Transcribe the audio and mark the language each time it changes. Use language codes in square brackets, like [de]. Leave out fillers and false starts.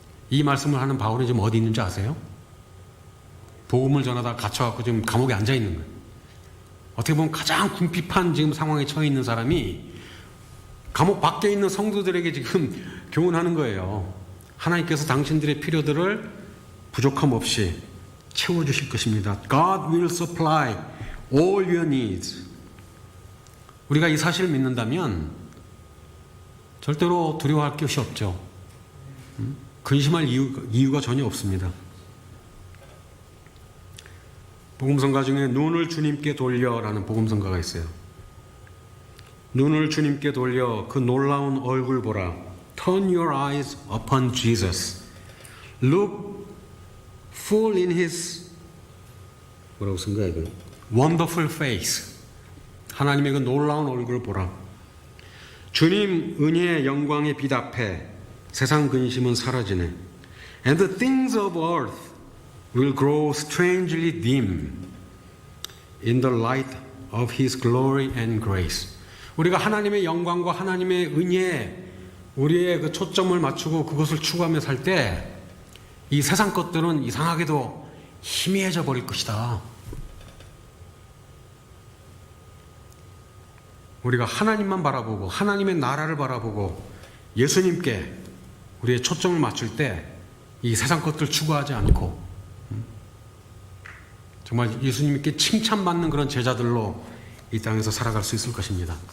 [ko] 이 말씀을 하는 바울이 지금 어디 있는지 아세요? 복음을 전하다 갇혀갖고 지금 감옥에 앉아 있는 거예요. 어떻게 보면 가장 궁핍한 지금 상황에 처해 있는 사람이 감옥 밖에 있는 성도들에게 지금 교훈하는 거예요. 하나님께서 당신들의 필요들을 부족함 없이 채워주실 것입니다. [en] God will supply all your needs. [ko] 우리가 이 사실을 믿는다면 절대로 두려워할 것이 없죠. 근심할 이유가 전혀 없습니다. 복음성가 중에 눈을 주님께 돌려라는 복음성가가 있어요. 눈을 주님께 돌려 그 놀라운 얼굴 보라. [en] Turn your eyes upon Jesus. Look full in His [ko] 뭐라고 쓴 거야 이거? [en] Wonderful face. [ko] 하나님의 그 놀라운 얼굴을 보라. 주님 은혜의 영광의 빛 앞에 세상 근심은 사라지네. [en] And the things of earth will grow strangely dim in the light of His glory and grace. [ko] 우리가 하나님의 영광과 하나님의 은혜에 우리의 그 초점을 맞추고 그것을 추구하며 살 때 이 세상 것들은 이상하게도 희미해져 버릴 것이다. 우리가 하나님만 바라보고 하나님의 나라를 바라보고 예수님께 우리의 초점을 맞출 때 이 세상 것들 추구하지 않고 정말 예수님께 칭찬받는 그런 제자들로 이 땅에서 살아갈 수 있을 것입니다.